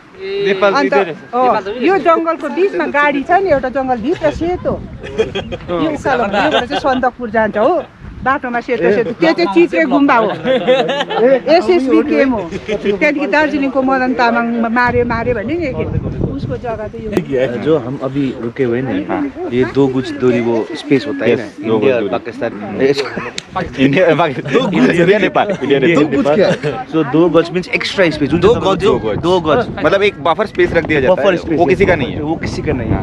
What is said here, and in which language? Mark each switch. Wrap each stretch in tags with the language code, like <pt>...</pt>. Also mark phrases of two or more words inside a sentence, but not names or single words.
<ne>अन्त यो जङ्गलको बिचमा गाडी छ नि एउटा जङ्गलभित्र सेतो यो उकालो योबाट चाहिँ सन्दकपुर जान्छ हो। बाटोमा सेतो सेतो त्यो चाहिँ चित्रे गुम्बा हो एसएसबी केम हो। त्यहाँदेखि दार्जिलिङको मदन तामाङ मारे भने नि उसको जग्गा चाहिँ यो</ne> <hi>जो हम अभी रुके हुए हैं ये 2 गज दूरी वो स्पेस होता है ना इंडिया और पाकिस्तान इंडिया नेपाल</hi> <en>so 2 गज means extra space।</en> <hi>2 गज मतलब एक</hi> <en>buffer space</en> <hi>रख दिया जाता है। वो किसी का नहीं है, वो किसी का नहीं है।</hi>